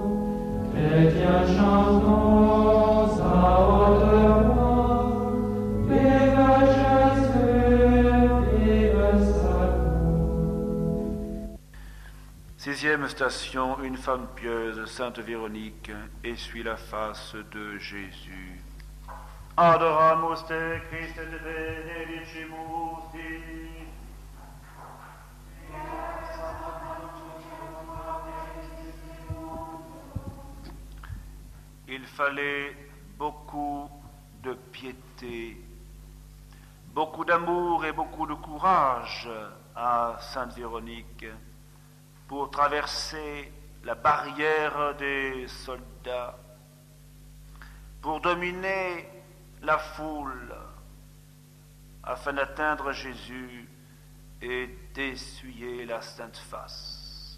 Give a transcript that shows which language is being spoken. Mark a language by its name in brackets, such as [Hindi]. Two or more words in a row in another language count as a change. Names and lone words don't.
[French] Chrétiens, chantons à haute voix, vive Jésus, vive sa croix. Sixième station, une femme pieuse, Sainte Véronique, essuie la face de Jésus. [Latin] Adoramus te, Christe, te benedicimus Dei. [French] Il fallait beaucoup de piété, beaucoup d'amour et beaucoup de courage à Sainte Véronique pour traverser la barrière des soldats, pour dominer la foule afin d'atteindre Jésus et d'essuyer la sainte face.